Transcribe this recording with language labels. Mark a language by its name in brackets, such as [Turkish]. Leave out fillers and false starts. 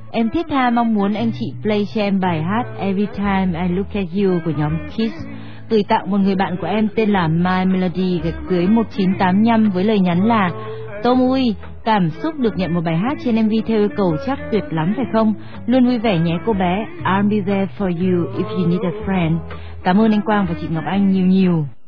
[Vietnamese] Em thiết tha mong muốn anh chị play cho em bài hát Every Time I Look At You của nhóm Kiss. Gửi tặng một người bạn của em tên là My Melody -1985 với lời nhắn là Tom Uy, cảm xúc được nhận một bài hát trên MV theo yêu cầu chắc tuyệt lắm phải không? Luôn vui vẻ nhé cô bé. [English] I'll be there for you if you need a friend. [Vietnamese] Cảm ơn anh Quang và chị Ngọc Anh nhiều nhiều.